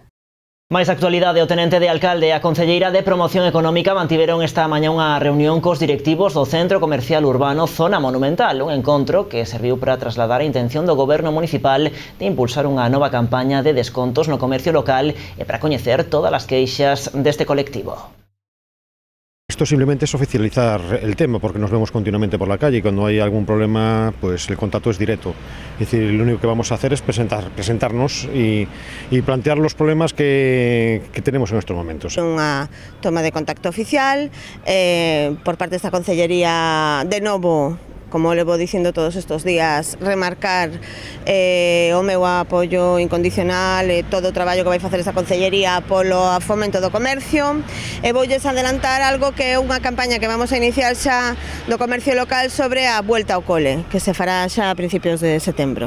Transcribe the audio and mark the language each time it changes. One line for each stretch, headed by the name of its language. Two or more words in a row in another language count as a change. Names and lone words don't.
Galician: Máis actualidade, o tenente de alcalde e a concelleira de Promoción Económica mantiveron esta mañá unha reunión cos directivos do Centro Comercial Urbano Zona Monumental, un encontro que serviu para trasladar a intención do goberno municipal de impulsar unha nova campaña de descontos no comercio local e para coñecer todas as queixas deste colectivo.
Spanish: Esto simplemente es oficializar el tema, porque nos vemos continuamente por la calle y cuando hay algún problema, pues el contacto es directo. Es decir, lo único que vamos a hacer es presentarnos y plantear los problemas que tenemos en estos momentos.
Galician: Unha toma de contacto oficial por parte desta concellería, de novo, como levo dicindo todos estos días, remarcar o meu apoio incondicional e todo o traballo que vai facer esta concellería polo fomento do comercio, e voulles adelantar algo que é unha campaña que vamos a iniciar xa do comercio local sobre a Vuelta ao Cole, que se fará xa a principios de setembro.